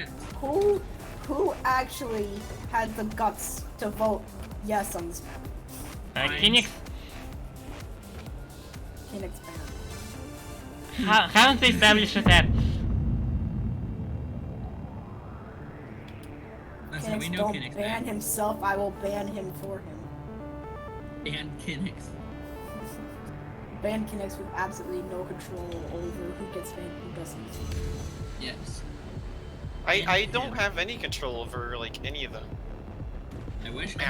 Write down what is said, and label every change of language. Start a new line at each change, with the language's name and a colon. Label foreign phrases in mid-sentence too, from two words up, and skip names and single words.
English: Who actually had the guts to vote yes on this map? Kinix, Can expand. haven't they established that? That's how Kinix we know don't Kinix ban bad. himself, I will ban him for him. Ban Kinix. Ban Kinix with absolutely no control over who gets banned and who doesn't. Yes. I don't have any control over like any of them. I wish I had